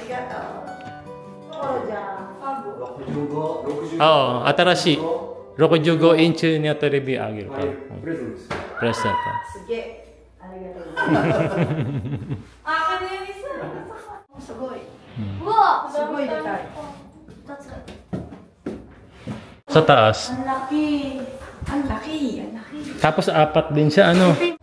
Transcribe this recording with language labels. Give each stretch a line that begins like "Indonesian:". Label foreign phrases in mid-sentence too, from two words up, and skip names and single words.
Filipino: Oo,
Japanese: atarashii. 65インチにテレビあげるから。プレゼント。プレゼント。すげえ。ありがとうございます。すごい。うわ、すごいでかい。
Filipino: Sa taas. Ang laki. Ang laki. Ang laki. Tapos apat din siya, ano?